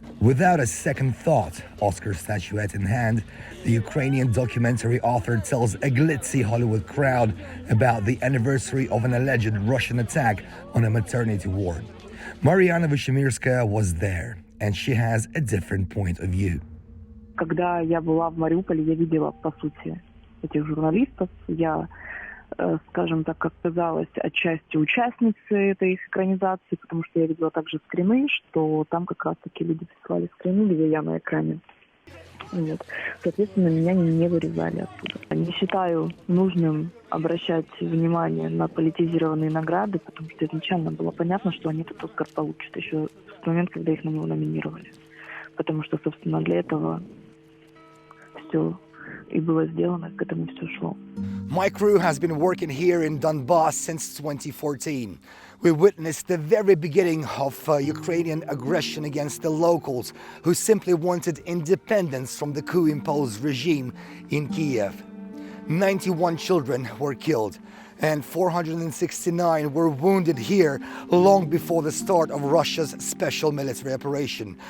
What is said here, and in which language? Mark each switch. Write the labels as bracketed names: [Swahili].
[English] Without a second thought, Oscar statuette in hand, the Ukrainian documentary author tells a glitzy Hollywood crowd about the anniversary of an alleged Russian attack on a maternity ward. Mariana Vyshemirskaya was there, and she has a different point of view. [Russian] Когда я была в Мариуполе, я видела, по сути, этих журналистов. Я, скажем так, оказалась отчасти участницей этой их экранизации, потому что я видела также скрины, что там как раз-таки люди присылали скрины, где я на экране. Вот. Соответственно, меня не вырезали оттуда. Не считаю нужным обращать внимание на политизированные награды, потому что изначально было понятно, что они этот Оскар получат еще в тот момент, когда их на него номинировали. Потому что, собственно, для этого все и было сделано, к этому все шло. [English] My crew has been working here in Donbass since 2014. We witnessed the very beginning of Ukrainian aggression against the locals who simply wanted independence from the coup-imposed regime in Kiev. 91 children were killed and 469 were wounded here long before the start of Russia's special military operation.